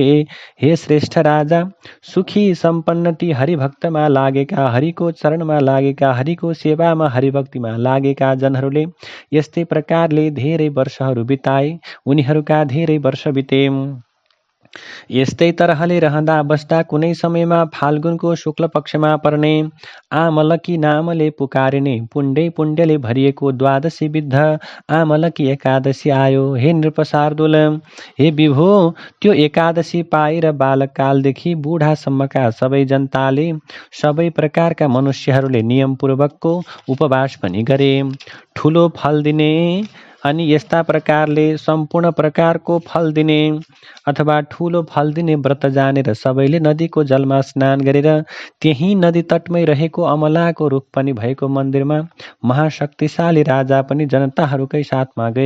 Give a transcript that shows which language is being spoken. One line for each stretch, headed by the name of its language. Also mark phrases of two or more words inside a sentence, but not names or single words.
Nepali: हे श्रेष्ठ राजा, सुखी सम्पन्न ती हरिभक्तमा लागेका, हरिको चरणमा लागेका, हरिको सेवामा हरिभक्तिमा लागेका जनहरूले यस्तै प्रकारले धेरै वर्षहरू बिताए। उनीहरूका धेरै वर्ष बिते। यस्तै तरहले रहँदा बस्दा कुनै समयमा फाल्गुनको शुक्ल पक्षमा पर्ने आमलकी नामले पुकारिने पुण्यले भरिएको द्वादशी विद्ध आमलकी एकादशी आयो। हे नृपशार्दूल, हे विभो, त्यो एकादशी पाएर बालककालदेखि बुढासम्मका सबै जनताले, सबै प्रकारका मनुष्यहरूले नियमपूर्वकको उपवास पनि गरे। ठुलो फल दिने अनि यस्ता प्रकारले सम्पूर्ण प्रकारको फल दिने अथवा ठुलो फल दिने व्रत जानेर सबैले नदीको जलमा स्नान गरेर त्यही नदी तटमै रहेको अमलाको रुख पनि भएको मन्दिरमा महाशक्तिशाली राजा पनि जनताहरूकै साथमा गए।